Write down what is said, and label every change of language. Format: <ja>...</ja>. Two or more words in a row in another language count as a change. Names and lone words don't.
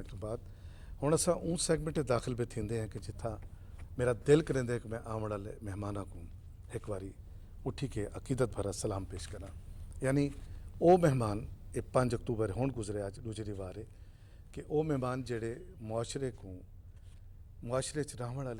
<skr>ਤੋਂ ਬਾਅਦ ਹੁਣ असां उन सैगमेंट ते दाख़िल भी थींदे हैं कि जिथा मेरा दिल करेंदे कि मैं आवन वाले मेहमाना को एक बारी उठी के अकीदत भरा सलाम पेश करा यानी वो मेहमान ये 5 अक्तूबर हुण गुजरे अज दूसरी वार है कि वो मेहमान जेड़े मुआशरे को मुआशरे च रहण वाले</skr>